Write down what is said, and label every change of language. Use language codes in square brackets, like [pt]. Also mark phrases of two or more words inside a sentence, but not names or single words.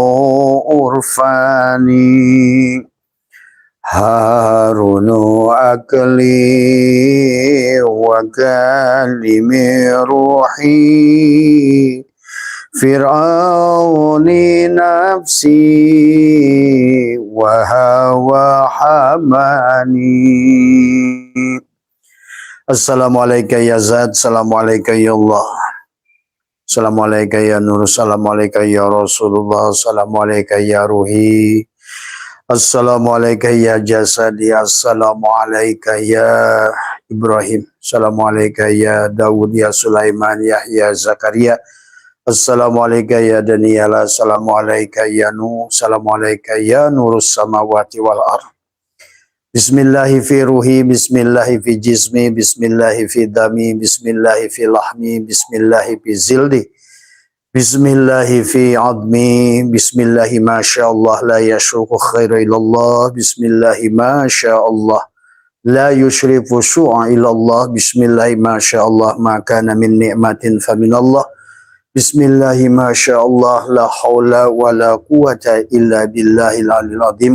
[ar] عرفاني، هارون عقلي وكليم روحي، فرعون نفسي وهوى هاماني. السلام عليكم يا ذات، السلام عليكم يا الله، السلام عليكم يا نور، السلام عليكم يا رسول الله، السلام عليكم يا روحي، السلام عليكم يا جسدي، السلام عليكم يا إبراهيم، السلام عليكم يا داود، يا سليمان، يحيى, زكريا، السلام عليكم يا دانيال، السلام عليكم يا نوح، السلام عليكم يا نور السماوات والأرض. بسم الله في روحي, بسم الله في جسمي، بسم الله في دمي، بسم الله في لحمي، بسم الله في جلدي، بسم الله في عظمي، بسم الله ما شاء الله لا يسوق خير إلا الله، بسم الله ما شاء الله لا يصرف سوء إلا الله، بسم الله ما شاء الله ما كان من نعمة فمن الله، بسم الله ما شاء الله لا حول ولا قوة إلا بالله العلي العظيم.